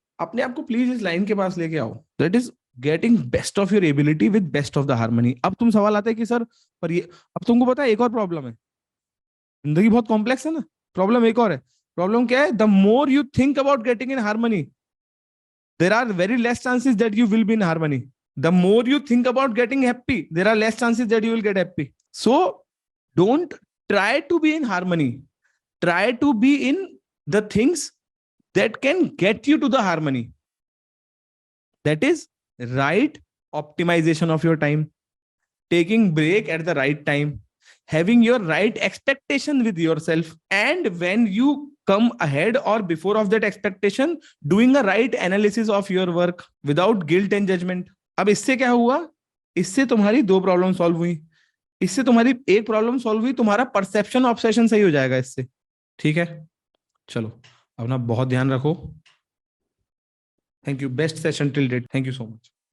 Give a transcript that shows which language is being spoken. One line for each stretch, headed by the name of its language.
Hindi: अपने आप को प्लीज इस लाइन के पास लेके आओ,
English: That is getting best of your ability with best of the harmony.
Hindi: अब तुम सवाल आता है कि सर, पर ये, अब तुमको पता है एक और प्रॉब्लम है, जिंदगी बहुत कॉम्प्लेक्स है ना, प्रॉब्लम एक और है। प्रॉब्लम क्या है,
English: The more you think about getting in harmony, there are very less chances that you will be in harmony. The more you think about getting happy, there are less chances that you will get happy. So don't try to be in harmony, try to be in the things that can get you to the harmony. That is right optimization of your time, taking break at the right time, having your right expectation with yourself, and when you come ahead or before of that expectation, doing a right analysis of your work without guilt and judgment.
Hindi: अब इससे क्या हुआ, इससे तुम्हारी 2 problem solve हुई, इससे तुम्हारी एक प्रॉब्लम सॉल्व हुई, तुम्हारा परसेप्शन ऑब्सेशन सही हो जाएगा इससे। ठीक है, चलो अपना बहुत ध्यान रखो।
English: Thank you, best session till date, thank you so much.